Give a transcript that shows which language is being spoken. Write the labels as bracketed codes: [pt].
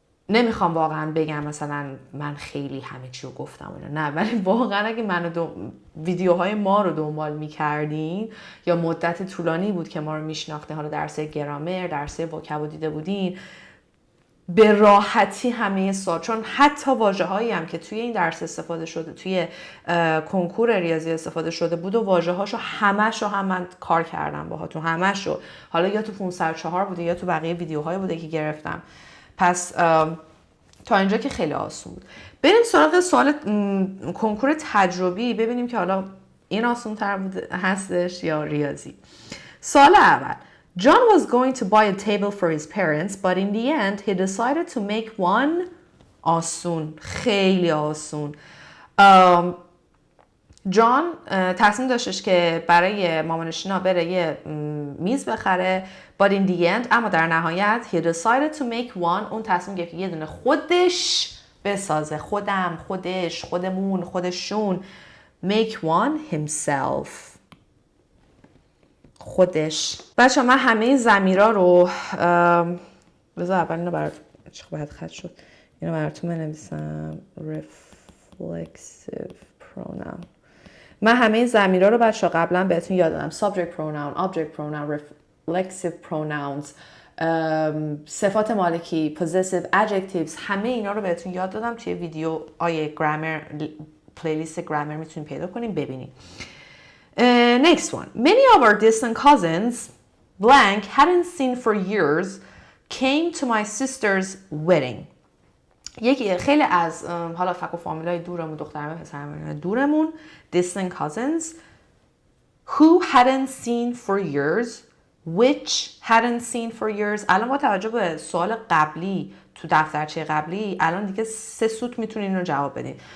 [fa] نمیخوام واقعا بگم مثلا من خیلی همه چی رو گفتم اینا، نه، ولی واقعا اگه ویدیوهای ما رو دنبال میکردین یا مدت طولانی بود که ما رو میشناختین، حالا درس گرامر، درس وکب دیده بودین، به راحتی همه چون حتی واژه‌هایی هم که توی این درس استفاده شده، توی کنکور ریاضی استفاده شده بود و واژه‌هاشو همه‌شو هم من کار کردم باهاتون، همه‌شو، حالا یا تو 504 بوده یا تو بقیه ویدیوهای بوده که گرفتم. پس تا اینجا که خیلی آسون بود. بریم سراغ سوال کنکور تجربی، ببینیم که حالا این آسون تر هستش یا ریاضی. سوال اول: [en] John was going to buy a table for his parents, but in the end he decided to make one. [fa] آسون، خیلی آسون. جان تصمیم داشتش که برای مامانشینا بره یه میز بخره، [en] but in the end، [fa] اما در نهایت [en] he decided to make one، [fa] اون تصمیم گرفت یه دونه خودش بسازه، خودم، خودش، خودمون، خودشون، [en] make one himself، [fa] خودش. بچه من همه ضمیرا رو بذار اول اینو براتون، چه باید خط شد، اینو براتون بنویسم. [en] reflexive pronoun. [fa] من همه ضمیرا رو بچه قبلا بهتون یاد دادم. [en] subject pronoun, object pronoun, reflexive pronouns، [fa] صفات مالکی، [en] possessive adjectives، [fa] همه اینا رو بهتون یاد دادم توی ویدیو آیه گرامر، پلیلیست گرامر میتونید پیدا کنیم ببینید. [en] Next one. Many of our distant cousins, blank, hadn't seen for years, came to my sister's wedding. [fa] خیلی از حالا فک و فامیلای دورمون، دخترمون، پسرمون دورمون، [en] distant cousins, who hadn't seen for years, [fa] which hadn't seen for years. الان با توجه به سوال قبلی تو دفترچه قبلی، الان دیگه 3 سوت میتونین رو جواب بدین.